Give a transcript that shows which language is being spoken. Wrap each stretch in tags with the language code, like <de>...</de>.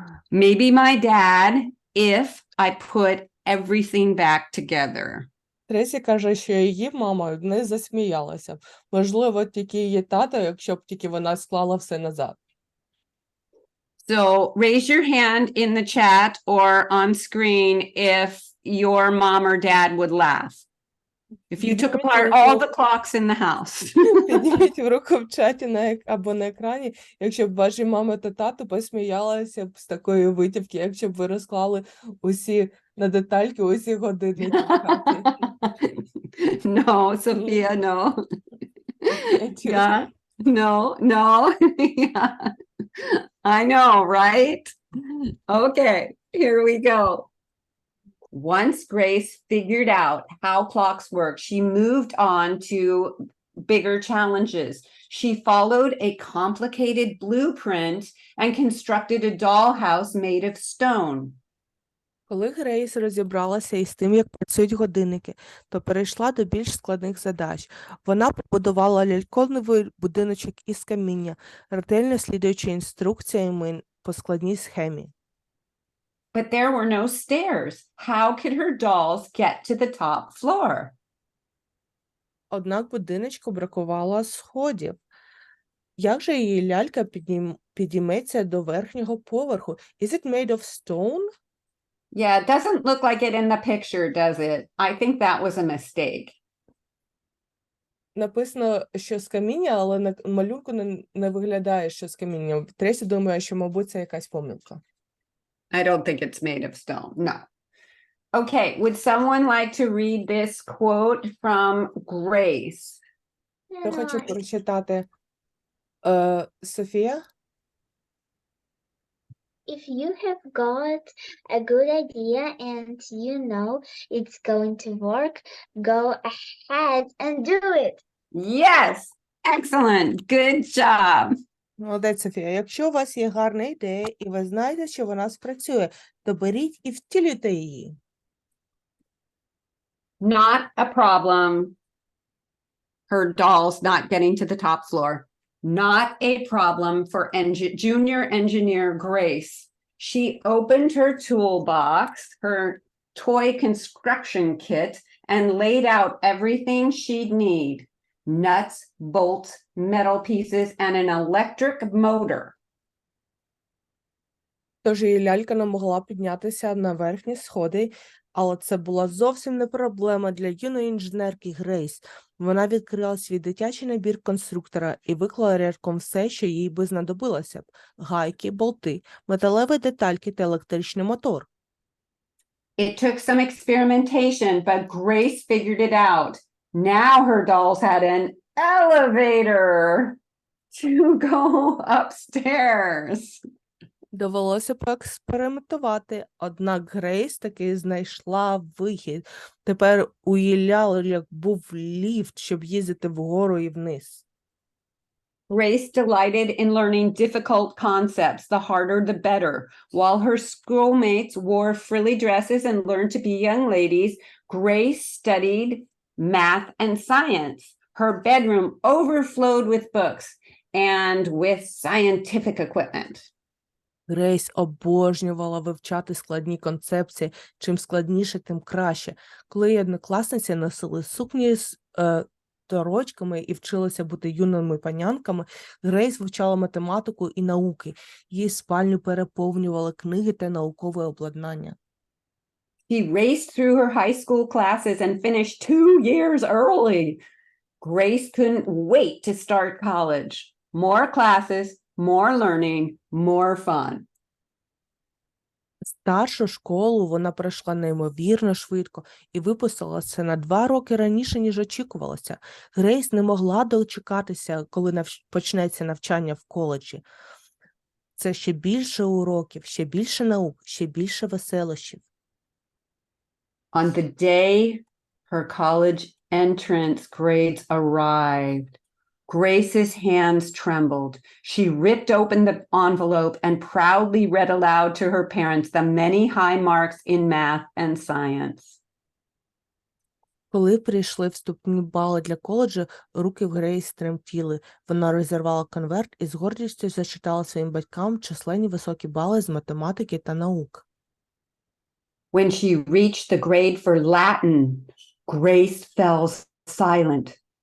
<en>Maybe my dad, if I put everything back together.</en> <uk>Тресі каже, що її мама не засміялася. Можливо, тільки її тато, якщо б тільки вона склала все назад.</uk> <en>So raise your hand in the chat or on screen if your mom or dad would laugh. If you took apart all the clocks in the house.</en> <uk>Підніміть руку в чаті або на екрані, якщо б ваші мама та тато посміялися б з такої витівки, якщо б ви розклали усі на детальки, усі годинники в хаті.</uk> <en>No, Sophia, no. Yeah. No. Yeah. I know, right? Okay, here we go. Once Grace figured out how clocks work, she moved on to bigger challenges. She followed a complicated blueprint and constructed a dollhouse made of stone.</en> <uk>Коли Грейс розібралася із тим, як працюють годинники, то перейшла до більш складних задач. Вона побудувала ляльковий будиночок із каміння, ретельно слідуючи інструкціями по складній схемі.</uk> <en>But there were no stairs. How could her dolls get to the top floor?</en> <uk>Однак будиночку бракувало сходів. Як же її лялька підійметься до верхнього поверху?</uk> <en>Is it made of stone? Yeah, it doesn't look like it in the picture, does it? I think that was a mistake.</en> <uk>Написано, що з каміння, але на малюнку не виглядає, що з каміння. Тресі думає, що, мабуть, це якась помилка.</uk> <en>I don't think it's made of stone. No. Okay, would someone like to read this quote from Grace?</en> <uk>Я хочу прочитати Софія.</uk> <en>If you have got a good idea and you know it's going to work, go ahead and do it. Yes, excellent. Good job.</en> <uk>Молодець, Софія. Якщо у вас є гарна ідея, і ви знаєте, що вона спрацює, то беріть і втілюйте її.</uk> <en>Not a problem. Her doll's not getting to the top floor. Not a problem for junior engineer Grace. She opened her toolbox, her toy construction kit, and laid out everything she'd need. Nuts, bolts, metal pieces, and an electric motor.</en> <uk>Тож її лялька не могла піднятися на верхні сходи, але це була зовсім не проблема для юної інженерки Грейс. Вона відкрила свій дитячий набір конструктора і виклала рядком все, що їй би знадобилося б: гайки, болти, металеві детальки та електричний мотор.</uk> <en>It took some experimentation, but Grace figured it out. Now her dolls had an elevator to go upstairs.</en> <uk>Довелося поекспериментувати, однак Грейс таки знайшла вихід. Тепер у її ляльок був ліфт, щоб їздити вгору і вниз.</uk> <en>Grace delighted in learning difficult concepts, the harder the better. While her schoolmates wore frilly dresses and learned to be young ladies, Grace studied math and science. Her bedroom overflowed with books and with scientific equipment.</en> <uk>Грейс обожнювала вивчати складні концепції. Чим складніше, тим краще. Коли її однокласниці носили сукні з торочками і вчилися бути юними панянками, Грейс вивчала математику і науки. Її спальню переповнювали книги та наукове обладнання.</uk> <en>She raced through her high school classes and finished 2 years early. Grace couldn't wait to start college. More classes, more learning, more fun.</en> <uk>Старшу школу вона пройшла неймовірно швидко і випустилася на 2 роки раніше, ніж очікувалося. Грейс не могла дочекатися, коли почнеться навчання в коледжі. Це ще більше уроків, ще більше наук, ще більше веселощів.</uk> <en>On the day her college entrance grades arrived, Grace's hands trembled. She ripped open the envelope and proudly read aloud to her parents the many high marks in math and science.</en> <uk>Коли прийшли вступні бали для коледжу, руки в Грейс тремтіли. Вона розірвала конверт і з гордістю зачитала своїм батькам численні високі бали з математики та наук.</uk> <en>When she reached the grade for Latin, Grace fell silent.</en>